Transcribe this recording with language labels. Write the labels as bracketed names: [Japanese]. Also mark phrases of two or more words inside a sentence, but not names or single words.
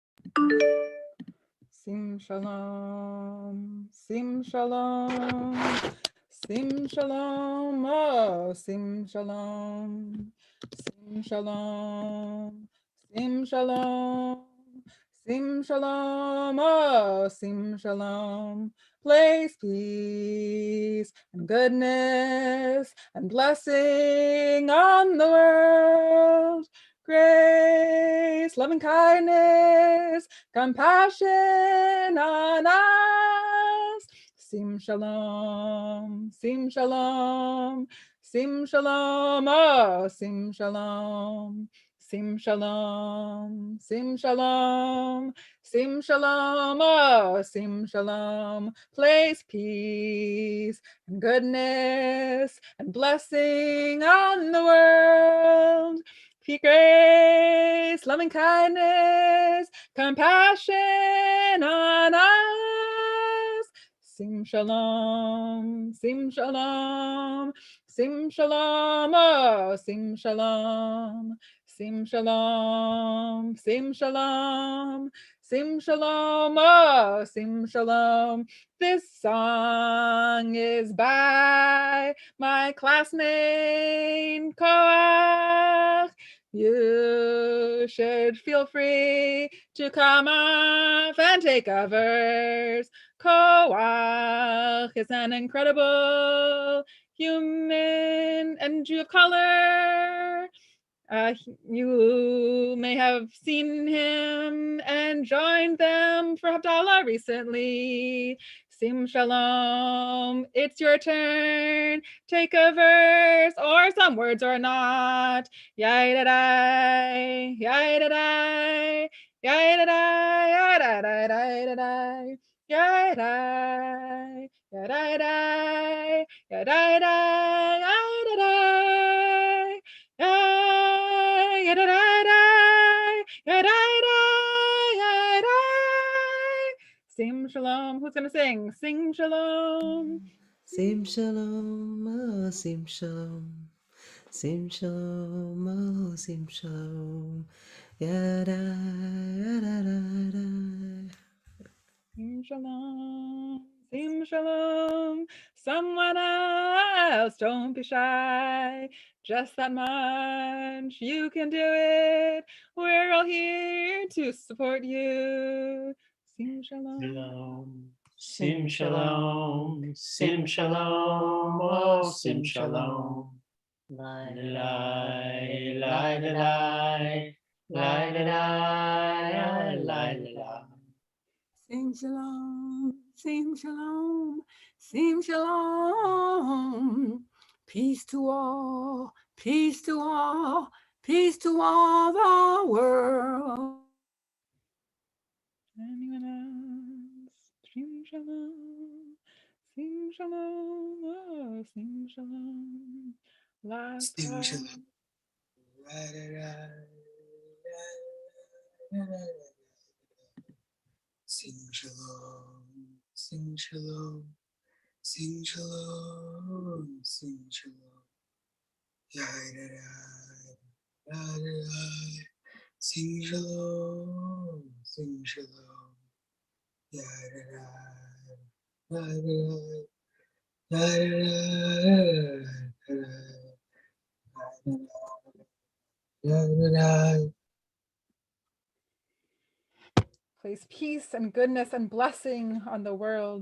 [Hebrew] שים שלום, שים שלום, שים שלום, oh, שים שלום, שים שלום, שים שלום, שים שלום, oh, שים שלום. [English] Place peace and goodness and blessing on the world. Grace, loving kindness, compassion on us. [Hebrew] שים שלום, שים שלום, שים שלום, oh, שים שלום. שים שלום, שים שלום, שים שלום, oh, שים שלום. [English] Place peace and goodness and blessing on the world. Grace, loving kindness, compassion on us. [Hebrew] שים שלום, שים שלום, שים שלום, oh, שים שלום, שים שלום, שים שלום, שים שלום, oh, שים שלום. [English] This song is by my classmate Koach. You should feel free to come up and take a verse. Koach is an incredible human and Jew of color. You may have seen him and joined them for Havdalah recently. [Hebrew] שים שלום, [English] it's your turn. Take a verse or some words or not. Yai-da-dai, yai-da-dai, yai-da-dai, yai-da-dai, yai-da-dai, yai-da-dai, yai-da-dai, yai-da-dai. [Hebrew] שים שלום. [English] Who's gonna sing? Sing shalom. [Hebrew] שים שלום, oh, שים שלום. שים שלום, oh, שים שלום. Yada, yada, yada. שים שלום. שים שלום. [English] Someone else. Don't be shy. Just that much. You can do it. We're all here to support you. [Hebrew] שים שלום. שלום. שים שלום. שים שלום. Oh, שים שלום. Lai lai lai lai lai lai lai lai. [English] Sing shalom, sing shalom, sing shalom. Peace to all, peace to all, peace to all the world. Anyone else? [Hebrew] שים שלום. שים שלום. Oh, שים שלום. [English] Last Sing time. shalom. Sing shalom, sing shalom, sing shalom, sing shalom. Sing shalom, sing shalom. Place peace and goodness and blessing on the world.